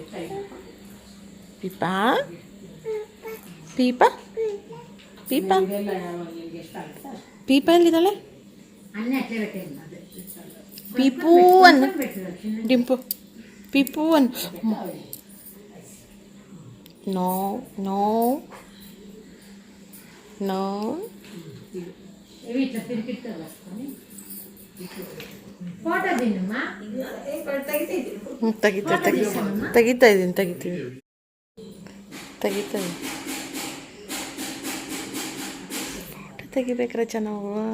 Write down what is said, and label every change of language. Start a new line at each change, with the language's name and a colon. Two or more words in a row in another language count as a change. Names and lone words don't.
Kannada: ಪೀಪಾ ಪೀಪಾ ಪೀಪಾ ಪೀಪಾ ಎಲ್ಲಿದ್ದಾಳೆ?
Telugu: అన్నీ అట్లే పెట్టేయండి.
Kannada: ಪೀಪೂ ಅನ್ನ ಡಿಂಪು, ಪೀಪೂ ಅನ್ನ.
English: no no no.
Telugu: ఇట్లా పిరికిట్టు వస్తుంది. ఫోటో తిన్నమ్మా,
Kannada: ತೆಗಿತಾ ಇದ್ದೀನಿ ಫೋಟೋ ತೆಗಿಬೇಕ್ರೆ ಚೆನ್ನಾವು.